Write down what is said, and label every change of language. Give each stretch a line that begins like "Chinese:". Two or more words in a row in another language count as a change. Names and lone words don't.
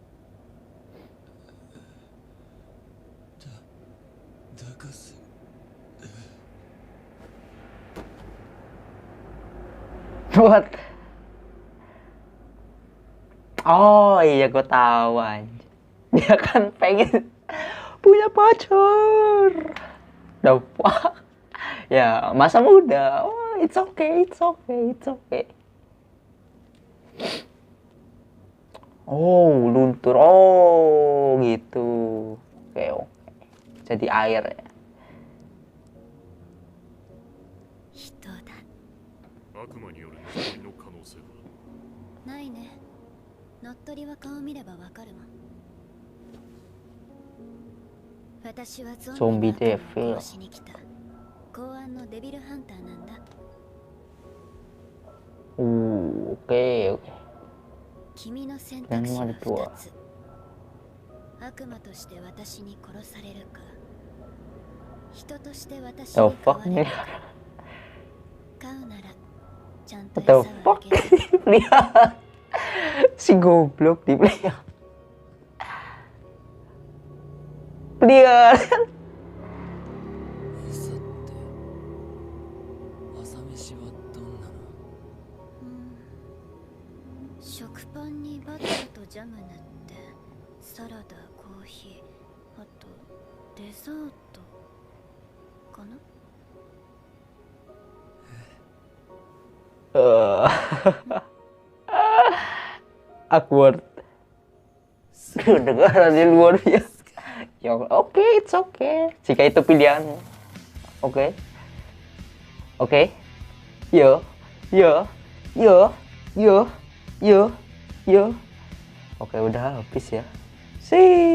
English: だかす What?
Indonesian: Oh iya, gue tahu anjir. Dia kan pengen punya pacar.
English: The fuck?
Indonesian: Ya, masa muda.
English: Oh, it's okay, it's okay, it's okay.
Indonesian: Oh, luntur. Oh, gitu. Oke, oke. Jadi air ya.
Japanese: 人だ。悪魔による乗っ取りの可能性は？ないね。乗っ取りは顔見ればわかるもん。私はゾンビの悪魔を殺しに来た公安のデビルハンターなんだ。
Indonesian: Oke, oke.
Japanese: 君の選択肢は2つ。悪魔として私に殺されるか、人として私
English: The
Japanese: に変
English: fuck
Japanese: われ
Indonesian: nih?
Japanese: るか。買うならちゃんと
English: What
Japanese: 餌
English: the
Japanese: をあ
English: fuck?
Japanese: げる。
Indonesian: Lihat. Si goblok dipelihara. Lihat.
Japanese: 餌って朝飯はどんなの？食パンにバターとジャム塗ってサラダ、コーヒー、あとデザートかな。
English: Awkward.
Indonesian: Kedengarannya luar biasa. Ya, oke,
English: it's okay.
Indonesian: Jika itu pilihanmu. Oke. Oke. Yo. Yo. Yo. Yo. Yo. Yo. Oke, udah habis ya. Sih.